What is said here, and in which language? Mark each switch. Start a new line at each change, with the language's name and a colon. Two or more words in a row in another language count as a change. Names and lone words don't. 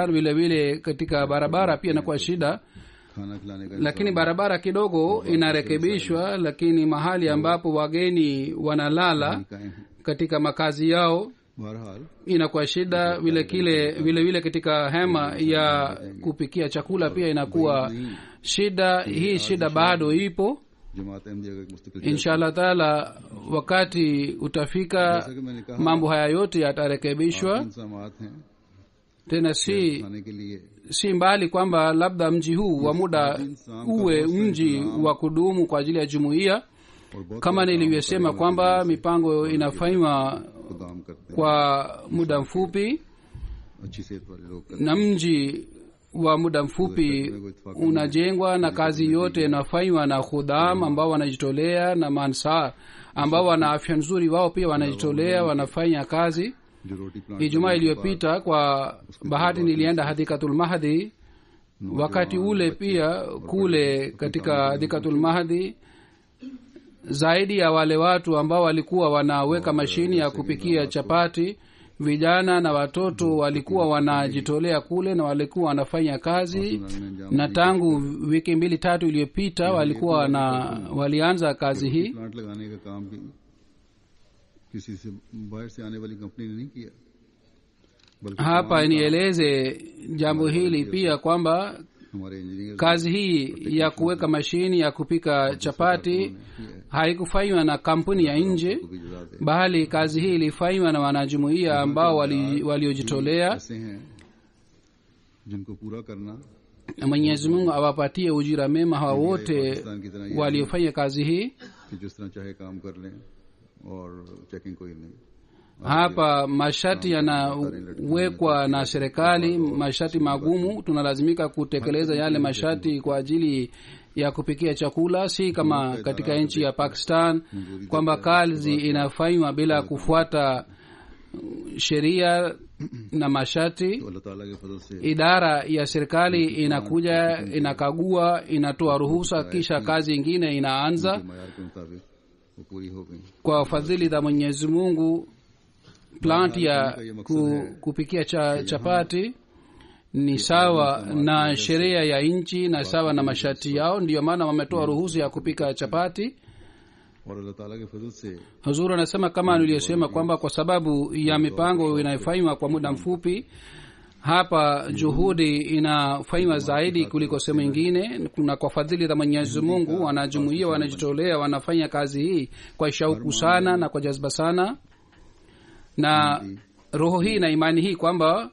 Swahili: Vile vile katika barabara pia inakuwa shida, lakini barabara kidogo inarekebishwa, lakini mahali ambapo wageni wanalala katika makazi yao inakuwa shida. Vile vile katika hema ya kupikia chakula pia inakuwa shida bado ipo.
Urdu: جماعت احمدیہ کا ایک مستقل
Arabic: إن شاء الله تعالى
Swahili: wakati utafika
Urdu: جیسا کہ میں نے کہا
Swahili: mambo haya yote yatarekebishwa.
Urdu: انسامات ہیں
Swahili: Tena si
Urdu: کھانے کے لیے
Swahili: si mbali kwamba labda mji huu wa muda uwe mji wa kudumu kwa ajili ya jumuiya,
Urdu: اور بہت
Swahili: kama nilivyosema kwamba mipango inafanywa
Urdu: کام کرتے ہیں
Swahili: kwa muda mfupi
Urdu: اچھی صحت والے لوگ کرتے
Swahili: na mji wa muda mfupi unajengwa na kazi yote inafanywa na khudam ambao wanajitolea na mansar ambao wana afya nzuri, wao pia wanajitolea, wanafanya kazi.
Urdu: ہیں جو روٹی پلانٹ
Swahili: Ijumaa iliyopita kwa bahati nilienda Hadikatul Mahdi. Wakati ule pia kule katika Hadikatul Mahdi zaidi ya wale watu ambao walikuwa wanaweka mashini ya kupikia chapati, vijana na watoto walikuwa wanajitolea kule na walikuwa wanafanya kazi, na tangu wiki 2-3 iliyopita walikuwa walianza kazi hii.
Urdu: پلانٹ لگانے کا کام بھی کسی سے باہر سے آنے والی کمپنی نے نہیں کیا، بلکہ
Swahili: Hapa nieleze jambo hili pia kwamba
Urdu: ہمارے انجینئر
Swahili: kazi hii ya kuweka mashini ya kupika chapati haikufanywa na kampuni ya nje,
Urdu: کو بھی جڑا دے
Swahili: bali kazi hii ilifanywa na wanajumuiya ambao waliojitolea.
Urdu: ایسے ہیں جن کو پورا کرنا
Swahili: Mwenyezi Mungu awapatie ujira mema hawa wote
Urdu: پاکستان کی طرح یہ
Swahili: waliofanya kazi hii.
Urdu: کہ جس طرح چاہے کام کر لیں اور چیکنگ کوئی نہیں.
Swahili: Hapa masharti yanawekwa na serikali, masharti magumu. Tunalazimika kutekeleza yale masharti kwa ajili ya kupikia chakula, si kama katika nchi ya Pakistan kwamba kazi inafanywa bila kufuata sheria na masharti.
Urdu: تو اللہ تعالیٰ کے فضل سے
Swahili: Idara ya serikali inakuja, inakagua, inatoa ruhusa, kisha kazi ingine inaanza.
Urdu: معیار کے مطابق وہ پوری ہو گئی.
Swahili: Kwa fadhili za Mwenyezi Mungu, plant ya kupikia chapati ni sawa na sheria ya nchi na sawa na masharti yao, ndiyo maana wametoa ruhusa ya kupika chapati.
Urdu: اور اللہ تعالیٰ کے فضل سے
Swahili: Huzuru anasema kama niliyosema kwamba kwa sababu ya mipango inayofanywa kwa muda mfupi, hapa juhudi inafanywa zaidi kuliko sehemu ingine, na kwa fadhili za Mwenyezi Mungu wanajumuia wanajitolea, wanafanya kazi hii kwa shauku sana na kwa jazba sana, na roho hii na imani hii kwamba